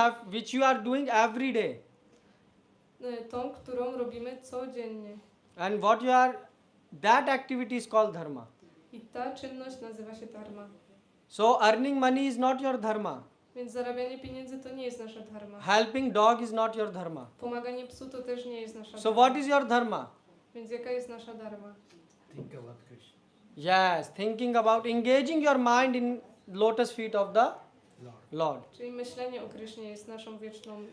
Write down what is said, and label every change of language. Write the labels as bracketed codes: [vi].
[en] Which you are doing every day. [pl] Tą, którą robimy codziennie. [en] And that activity is called dharma. [pl] I ta czynność nazywa się dharma. [en] So earning money is not your dharma. [pl] Więc zarabianie pieniędzy to nie jest nasza dharma. [en] Helping dog is not your dharma. [pl] Pomaganie psu to też nie jest nasza [en] So [pl] dharma. [en] what is your dharma? [pl] Więc jaka jest nasza dharma? [en] Think about Krishna. Yes, thinking about engaging your mind in lotus feet of the Lord. [pl] Czyli myślenie o Krysznie jest naszą wieczną